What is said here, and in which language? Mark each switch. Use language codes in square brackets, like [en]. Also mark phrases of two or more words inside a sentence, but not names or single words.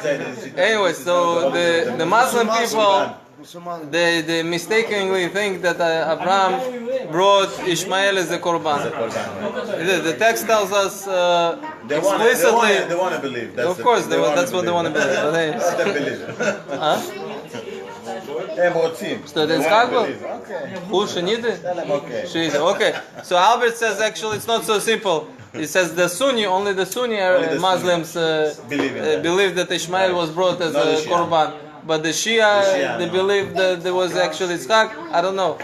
[en] Anyway, so the Muslim people, they mistakenly think that Abraham brought Ishmael as a korban. The text tells us explicitly. They want to believe. That's Of course, wanna that's what they want to believe. But anyways. They believe. Huh? [he] הם רוצים. [ru] Что это Ицхак был? [en] Who, Shanite? Okay. Shanite. Okay. So Albert says actually it's not so simple. He says only the Sunni Muslims believe that Ishmael was brought as a korban. But the Shia, they believe that there was actually Tzchak. I don't know.